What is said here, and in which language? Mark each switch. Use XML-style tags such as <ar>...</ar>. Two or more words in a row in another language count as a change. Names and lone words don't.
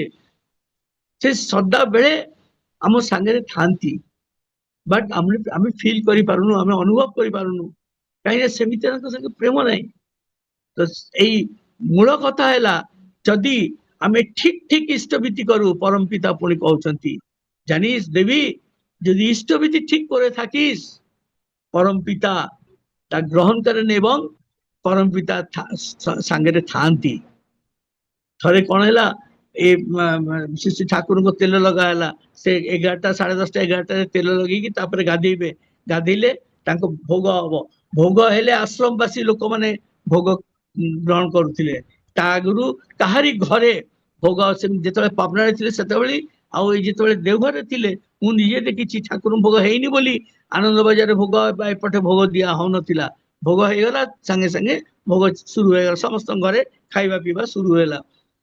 <or>ସେ ସଦାବେଳେ ଆମ ସାଙ୍ଗରେ ଥାନ୍ତି ବଟ୍ ଆମେ ଫିଲ୍ କରିପାରୁନୁ ଆମେ ଅନୁଭବ କରିପାରୁନୁ କାହିଁକି ସେମିତି ତାଙ୍କ ସାଙ୍ଗେ ପ୍ରେମ ନାହିଁ ତ ଏଇ ମୂଳ କଥା ହେଲା ଯଦି ଆମେ ଠିକ ଠିକ ଇଷ୍ଟବିତି କରୁ ପରମ ପିତା ପୁଣି କହୁଛନ୍ତି</or> <bn>জানিস দেবী যদি ইষ্টবিধি ঠিক করে থাকিস পরম পিতা তা গ্রহণ করেন এবং পরম পিতা</bn> <or>ସାଙ୍ଗରେ ଥାଆନ୍ତି ଥରେ କଣ ହେଲା ଏ ଶ୍ରୀ ଠାକୁରଙ୍କ ତେଲ ଲଗା ହେଲା ସେ 11ଟା 10:30 11ଟାରେ ତେଲ ଲଗେଇକି ତାପରେ ଗାଧେଇବେ ଗାଧେଇଲେ ତାଙ୍କ ଭୋଗ ହବ ଭୋଗ ହେଲେ ଆଶ୍ରମବାସୀ ଲୋକମାନେ ଭୋଗ ଗ୍ରହଣ କରୁଥିଲେ ତା ଆଗରୁ କାହାରି ଘରେ ଭୋଗ ଯେତେବେଳେ ପାବନାରେ ଥିଲେ ସେତେବେଳେ ଆଉ ଏଇ ଯେତେବେଳେ ଦେଓଘରରେ ଥିଲେ ମୁଁ ନିଜେ ଦେଖିଛି ଠାକୁରଙ୍କ ଭୋଗ ହେଇନି ବୋଲି ଆନନ୍ଦ ବଜାରରେ ଭୋଗ ବା ଏପଟେ ଭୋଗ ଦିଆ ହଉନଥିଲା ଭୋଗ ହେଇଗଲା ସାଙ୍ଗେ ସାଙ୍ଗେ ଭୋଗ ଶୁରୁ ହେଇଗଲା ସମସ୍ତଙ୍କ ଘରେ ଖାଇବା ପିଇବା ଶୁରୁ ହେଲା</or>